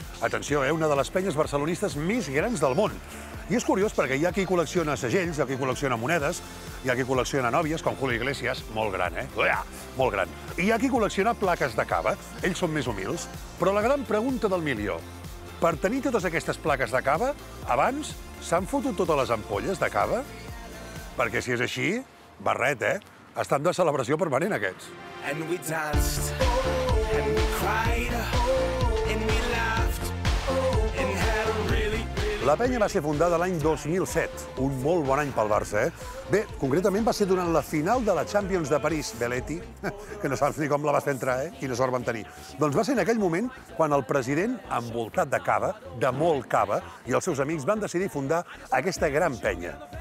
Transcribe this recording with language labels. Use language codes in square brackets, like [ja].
[ca] Atenció, una de les penyes barcelonistes més grans del món. I és curiós perquè hi ha qui col·lecciona segells, hi ha qui col·lecciona monedes, hi ha qui col·lecciona nòvies, com Julio Iglesias, molt gran, molt gran. I hi ha qui col·lecciona plaques de cava, ells són més humils. Però la gran pregunta del milió, per tenir totes aquestes plaques de cava, abans s'han fotut totes les ampolles de cava? Perquè si és així, barret, Estan de celebració permanent, aquests. [en] And we danced, and we cried, and we laughed, and had a really... [ca] La penya va ser fundada l'any 2007, un molt bon any pel Barça, Bé, concretament va ser durant la final de la Champions de París, Belletti, que no saps ni com la vas fer entrar, Quina sort vam tenir. Doncs va ser en aquell moment quan el president, envoltat de cava, de molt cava, i els seus amics van decidir fundar aquesta gran penya.